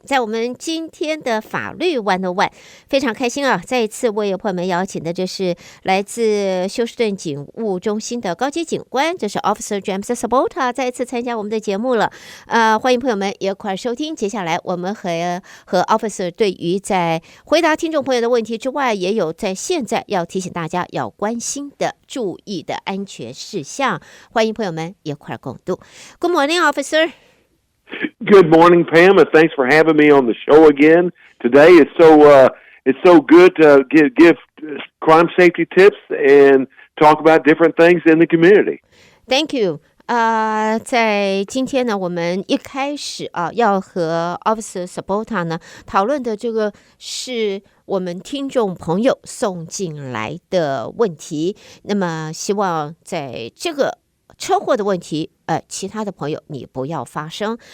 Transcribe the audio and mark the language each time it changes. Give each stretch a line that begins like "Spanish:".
Chinese: 在我们今天的法律101，非常开心啊，再一次为朋友们邀请的这是来自休斯顿警务中心的高级警官，这是 Officer James Sabota 再一次参加我们的节目了。欢迎朋友们一块收听。接下来我们和 Officer 对于在回答听众朋友的问题之外，也有在现在要提醒大家要关心的注意的安全事项，欢迎朋友们一块共读。
English: Good morning, Officer. Good morning, Pam, and thanks for having me on the show again. Today it's so good to give crime safety tips and talk about different things in the community. Thank you.
Chinese: 在今天呢，我们一开始要和 Officer Sabota 呢讨论的这个是我们听众朋友送进来的问题。那么希望在这个车祸的问题，其他的朋友你不要发生。